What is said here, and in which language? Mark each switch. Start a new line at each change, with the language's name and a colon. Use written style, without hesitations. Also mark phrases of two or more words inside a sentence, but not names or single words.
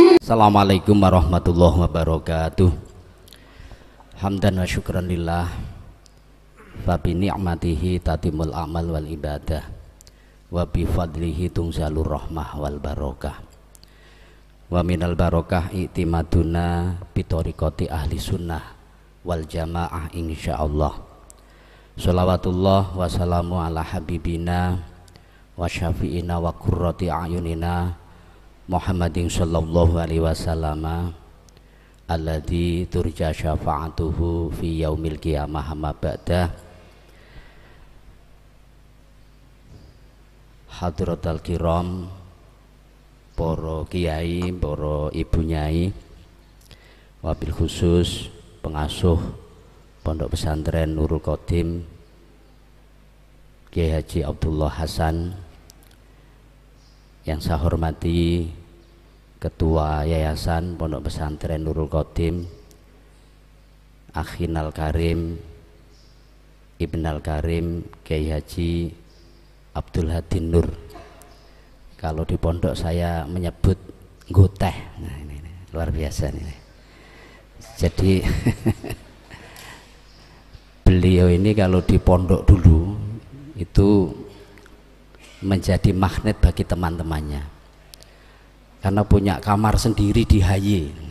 Arabic: السلام عليكم ورحمة الله وبركاته. حمدا وشكرا لله فبنعمته تتم الأعمال والعبادة وبفضله تتنزل الرحمة والبركة ومن البركة اعتمادنا بطريقة أهل السنة والجماعة إن شاء الله. صلوات الله والسلام على حبيبنا وشفيعنا وقرة أعيننا محمد صلى الله عليه وسلم الذي ترجى شفاعته في يوم القيامة أما بعد. حضرة الكرام,
Indonesian: para kiai, para ibu nyai,
Arabic: وبالخصوص
Indonesian: pengasuh Pondok Pesantren Nurul Qadim Kiai Haji Abdullah Hasan, yang saya hormati Ketua Yayasan Pondok Pesantren Nurul Qadim
Arabic: أخينا الكريم ابن الكريم
Indonesian: Kiai Haji Abdul Hadin Nur. Kalau di pondok saya menyebut Goteh. Nah, ini luar biasa ini. Jadi beliau ini kalau di pondok dulu itu menjadi magnet bagi teman-temannya karena punya kamar sendiri di HY.